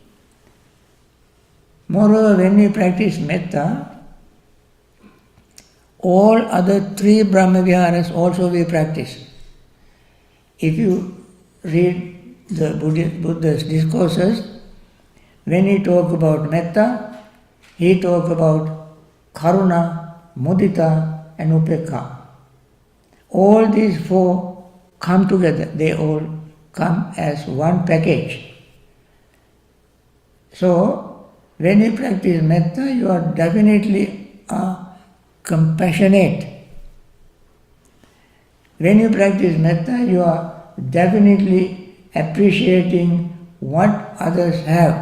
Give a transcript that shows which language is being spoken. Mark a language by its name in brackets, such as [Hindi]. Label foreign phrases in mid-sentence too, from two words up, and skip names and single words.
[English] Moreover, when we practice metta, all other three Brahma Viharas also we practice. If you read the Buddha's discourses, when he talks about metta, he talks about karuna, mudita and upekha. All these four come together, they all come as one package. So, when you practice metta, you are definitely compassionate. When you practice metta, you are definitely appreciating what others have.